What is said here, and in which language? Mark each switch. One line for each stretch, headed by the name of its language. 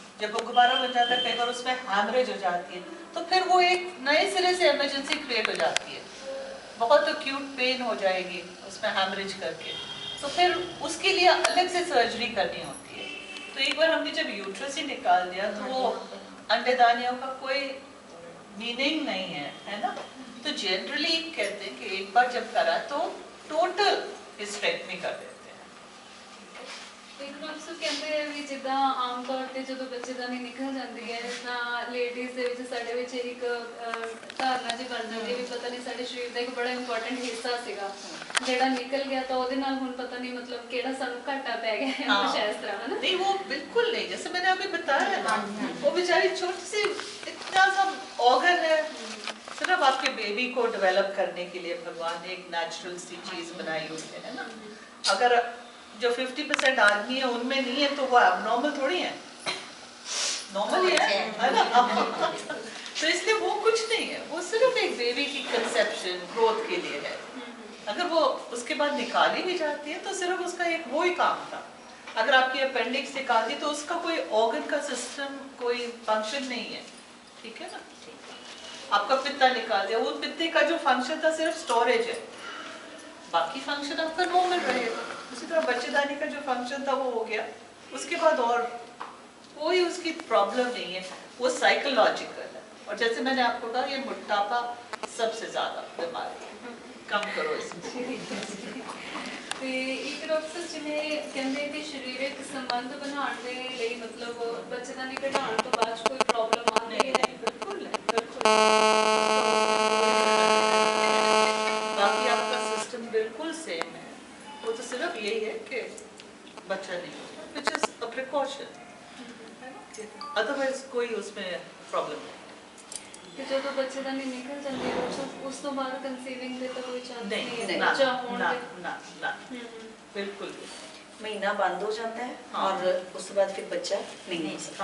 Hindi: जब वो गुब्बारा बन जाता है कई बार उसमें हैमरेज हो जाती है, तो फिर वो एक नए सिरे से इमरजेंसी क्रिएट हो जाती है, बहुत एक्यूट पेन हो जाएगी उसमें हैमरेज करके, तो फिर उसके लिए अलग से सर्जरी करनी होती है। तो एक बार हमने जब यूट्रस ही निकाल दिया तो वो अंडेदानियों का कोई मीनिंग नहीं है ना। तो जनरली कहते हैं कि एक बार जब करा तो टोटल हिस्टेक्टमी कर देते हैं।
Punjabi: एक डॉक्टर ਕਹਿੰਦੇ ਆ ਵੀ ਜਿੱਦਾਂ ਆਮ ਤੌਰ ਤੇ ਜਦੋਂ ਬੱਚੇਦਾਨੀ ਨਿਕਲ ਜਾਂਦੀ ਹੈ ਤਾਂ ਲੇਡੀਜ਼ ਦੇ ਵਿੱਚ ਸਾਡੇ ਵਿੱਚ ਇੱਕ ਧਾਰਨਾ ਜੀ ਬਣ ਜਾਂਦੀ ਹੈ ਵੀ ਪਤਾ ਨਹੀਂ ਸਾਡੇ ਸਰੀਰ ਦਾ ਇੱਕ ਬੜਾ ਇੰਪੋਰਟੈਂਟ ਹਿੱਸਾ ਸੀਗਾ ਜਿਹੜਾ ਨਿਕਲ ਗਿਆ ਤਾਂ ਉਹਦੇ ਨਾਲ ਹੁਣ ਪਤਾ नहीं मतलब ਕਿਹੜਾ ਸਾਨੂੰ ਘਾਟਾ ਪੈ ਗਿਆ
Hindi: है कुछ इस तरह है ना। नहीं वो बिल्कुल नहीं, जैसे मैंने अभी बताया ना, वो बेचारी छोटी सी इतना सा ऑर्गन है, सिर्फ आपके बेबी को डेवलप करने के लिए भगवान ने एक नेचुरल सी चीज बनाई हुई है ना। अगर जो 50% आदमी है उनमें नहीं है तो वो एबनॉर्मल थोड़ी है, नॉर्मल ही है ना। तो इसलिए वो कुछ नहीं है, वो सिर्फ एक बेबी की कंसेप्शन ग्रोथ के लिए है। अगर वो उसके बाद निकाली भी जाती है तो सिर्फ उसका एक वो ही काम था। अगर आपकी अपेंडिक्स निकाली तो उसका कोई ऑर्गन का सिस्टम कोई फंक्शन नहीं है, ठीक है ना। आपका पित्ता निकाल दिया, वो पित्ते का जो फंक्शन था सिर्फ स्टोरेज है, बाकी फंक्शन आपका नॉर्मल रहेगा। उसी तरह बच्चेदानी का जो फंक्शन था वो हो गया, उसके बाद और कोई उसकी प्रॉब्लम नहीं है, वो साइकोलॉजिकल है। और जैसे मैंने आपको कहा ये मोटापा सबसे ज्यादा बीमारी है, कम करो इसमें।
Punjabi: ਤੇ ਇੱਕ ਡਾਕਟਰ ਜਿਵੇਂ ਕਹਿੰਦੇ ਕਿ ਸਰੀਰਕ ਸੰਬੰਧ ਬਣਾਉਣ ਦੇ ਲਈ मतलब ਬੱਚੇਦਾਨੀ ਘਟਾਉਣ ਤੋਂ ਬਾਅਦ ਕੋਈ ਪ੍ਰੋਬਲਮ ਆਉਂਦੀ ਹੈ?
Hindi: बिल्कुल नहीं, बिल्कुल। बाकी आपका सिस्टम बिल्कुल सेम है, वो तो सिर्फ यही है कि बच्चा नहीं होता,
English: which is a precaution,
Hindi: है ना, अदरवाइज कोई उसमें प्रॉब्लम नहीं।
Punjabi: ਕਿ ਜਦੋਂ ਬੱਚੇਦਾਨੀ ਨਿਕਲ ਜਾਂਦੀ ਹੈ ਉਸ ਤੋਂ ਬਾਅਦ ਕੰਸੀਵਿੰਗ ਦੇ ਤਾਂ ਕੋਈ ਚਾਂਸ ਨਹੀਂ ਹੈ
Hindi: ना
Punjabi: ਬੱਚਾ ਹੋਣ
Hindi: ना
Punjabi: ਦੇ?
Hindi: ना ना बिल्कुल भी। महीना बंद हो जाता है हाँ। और उसके बाद फिर बच्चा नहीं हो सकता।